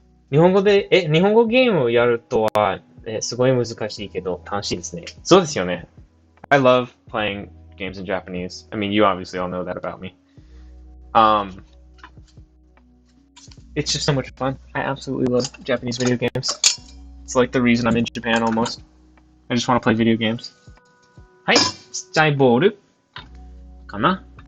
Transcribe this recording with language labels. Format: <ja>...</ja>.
<ja>日本語ゲームをやるとは、すごい難しいけど楽しいですね。そうですよね。</ja> <en>I love playing games in Japanese. I mean, you obviously all know that about me. It's just so much fun. I absolutely love Japanese video games. It's like the reason I'm in Japan almost. I just want to play video games.</en> <ja>はい。ちっちゃいボールかな。</ja>